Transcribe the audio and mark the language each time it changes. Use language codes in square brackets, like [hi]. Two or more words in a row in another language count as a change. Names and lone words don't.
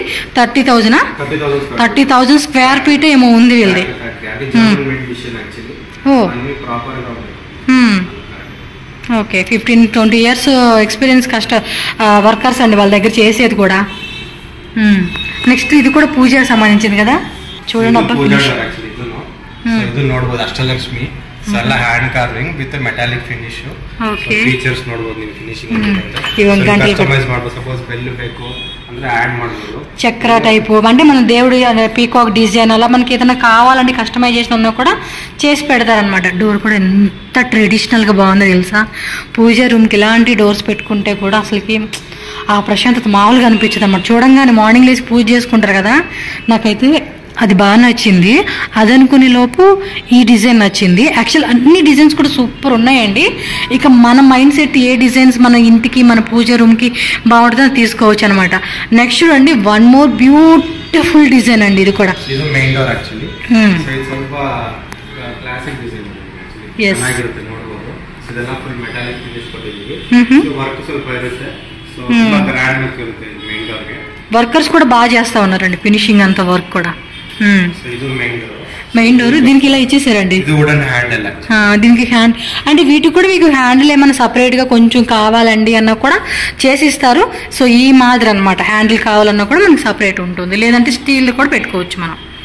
[te] 30,000. 30,000 [en] square feet [te] ఏమో ఉంది వీళ్ళది. ఓకే, [en] 15-20 years experience workers [te] అండి వాళ్ళ దగ్గర చేసేది కూడా. నెక్స్ట్ ఇది కూడా పూజకి సంబంధించింది కదా, చూడండి. అబ్బా [kn] ಇದು ನೋಡಬಹುದು ಅಷ್ಟಲಕ್ಷ್ಮಿ ಎಲ್ಲ [en] hand carving with metallic finish. [kn] ಫೀಚರ್ಸ್ ನೋಡಬಹುದು ನೀವು, [en] finishing customise [kn] ಮಾಡಬಹುದು. ಸಪೋಸ್ ಬೆಲ್ ಬೇಕು ಅಂದ್ರೆ యాడ్ ಮಾಡಬಹುದು. [te] చక్ర టైపు అంటే మన దేవుడి [en] peacock design [te] అలా మనకి ఏదైనా కావాలంటే కస్టమైజేషన్ ఉన్నా కూడా చేసి పెడతారనమాట. డోర్ కూడా ఎంత ట్రెడిషనల్గా బాగుందో తెలుసా. పూజ రూమ్కి ఇలాంటి డోర్స్ పెట్టుకుంటే కూడా అసలుకి ఆ ప్రశాంతత మామూలుగా అనిపించదు అన్నమాట. చూడంగానే మార్నింగ్ లేచి పూజ చేసుకుంటారు కదా, నాకైతే అది బాగా నచ్చింది. అది అనుకునే లోపు ఈ డిజైన్ నచ్చింది. యాక్చువల్ అన్ని డిజైన్స్ కూడా సూపర్ ఉన్నాయండి. ఇక మన [en] mind set [te] ఏ డిజైన్స్ మన ఇంటికి మన పూజ రూమ్కి బాగుంటుందో తీసుకోవచ్చు అనమాట. నెక్స్ట్ చూడండి, [en] one more beautiful design [te] అండి. ఇది కూడా [en] main door actually [kn] ಸ್ವಲ್ಪ [en] classic design [kn] ಚೆನ್ನಾಗಿರುತ್ತೆ ನೋಡಬಹುದು. ಇದೆಲ್ಲ [en] full metallic finish [kn] ಕೊಟ್ಟಿದ್ದೀವಿ. ವರ್ಕ್ ಸ್ವಲ್ಪ ಇರುತ್ತೆ, ಸೊ ತುಂಬಾ [en] grand look [kn] ಇರುತ್ತೆ ಮೇನ್ ಡೋರ್ಗೆ. [te] వర్కర్స్ కూడా బాగా చేస్తా ఉన్నారండి ఫినిషింగ్ అంత వర్క్ కూడా. [en] main door [te] దీనికి ఇలా ఇచ్చేసారండి. దీనికి హ్యాండ్ అంటే వీటికి కూడా మీకు హ్యాండిల్ ఏమైనా సపరేట్ గా కొంచెం కావాలండి అన్నా కూడా చేసి ఇస్తారు. సో ఈ మాదిరి అనమాట, హ్యాండిల్ కావాలన్నా కూడా మనకి సపరేట్ ఉంటుంది, లేదంటే స్టీల్ కూడా పెట్టుకోవచ్చు మనం.